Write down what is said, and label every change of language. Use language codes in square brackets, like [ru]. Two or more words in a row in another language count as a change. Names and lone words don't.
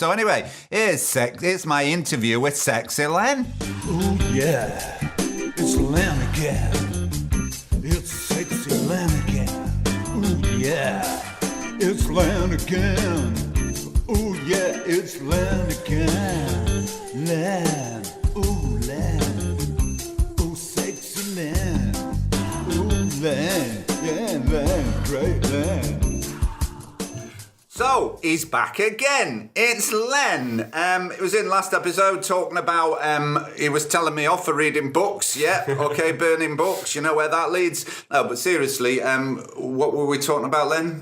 [en] So, anyway, here's my interview with sexy Len. Oh, yeah. It's Len again. It's sexy Len again. Ooh, yeah. It's Len again. Ooh, yeah, it's Len again. Len. Ooh, Len. Ooh, sexy Len. Ooh, Len. Yeah, Len. Great Len. So, he's back again. It's Len. It was in last episode talking about, he was telling me off for reading books. Yeah, okay, burning books. You know where that leads. No, but seriously, what were we talking about, Len?